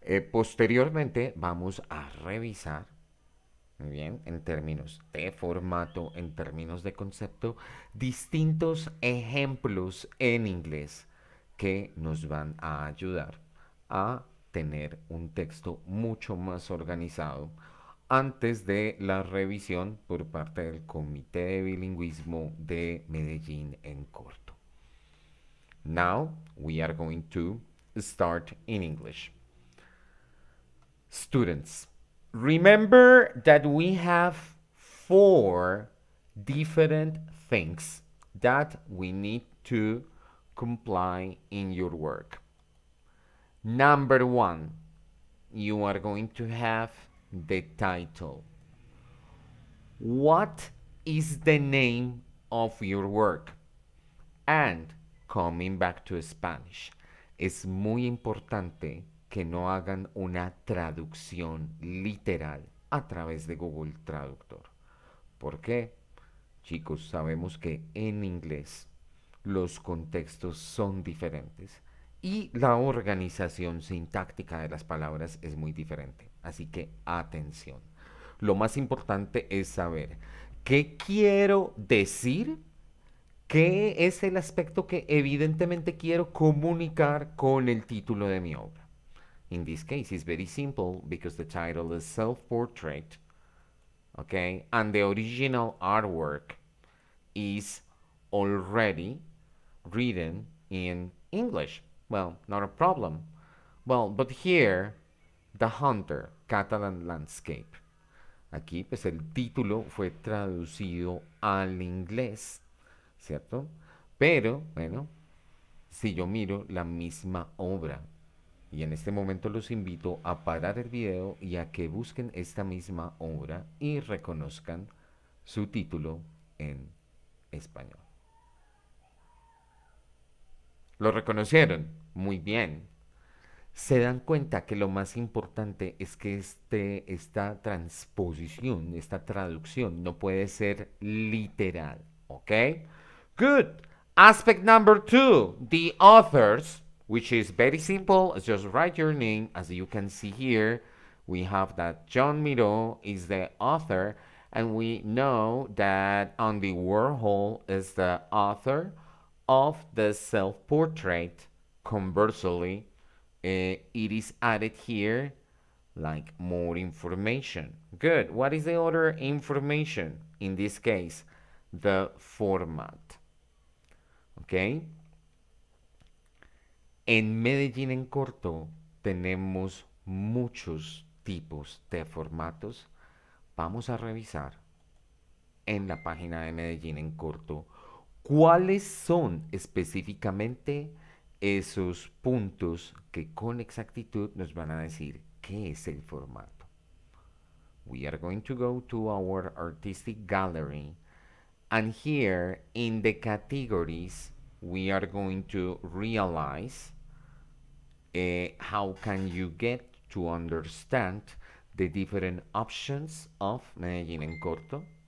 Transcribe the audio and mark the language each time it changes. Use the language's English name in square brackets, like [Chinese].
[Spanish] Posteriormente vamos a revisar, muy bien, en términos de formato, en términos de concepto, distintos ejemplos en inglés que nos van a ayudar a tener un texto mucho más organizado antes de la revisión por parte del Comité de Bilingüismo de Medellín en corto. [English] Now we are going to start in English. Students, remember that we have four different things that we need to comply in your work. Number one, you are going to have the title. What is the name of your work? And coming back to Spanish, [Spanish] es muy importante que no hagan una traducción literal a través de Google Traductor. ¿Por qué? Chicos, sabemos que en inglés los contextos son diferentes y la organización sintáctica de las palabras es muy diferente. Así que atención. Lo más importante es saber qué quiero decir. ¿Qué es el aspecto que evidentemente quiero comunicar con el título de mi obra? [English] In this case, it's very simple because the title is self-portrait, okay? And the original artwork is already written in English. Well, not a problem. Well, but here, The Hunter, Catalan Landscape. [Spanish] Aquí, pues el título fue traducido al inglés, ¿cierto? Pero, bueno, si yo miro la misma obra, y en este momento los invito a parar el video y a que busquen esta misma obra y reconozcan su título en español. ¿Lo reconocieron? Muy bien. Se dan cuenta que lo más importante es que esta transposición, esta traducción no puede ser literal, ¿ok? [English] Good. Aspect number two, the authors, which is very simple. Just write your name. As you can see here, we have that John Miro is the author, and we know that Andy Warhol is the author of the self-portrait. Conversely, it is added here like more information. Good. What is the other information? In this case, the format. [Spanish] ¿Ok? En Medellín en corto tenemos muchos tipos de formatos. Vamos a revisar en la página de Medellín en corto cuáles son específicamente esos puntos que con exactitud nos van a decir qué es el formato. [English] We are going to go to our artistic gallery, and here in the categories we are going to realize how can you get to understand the different options of Medellín en corto.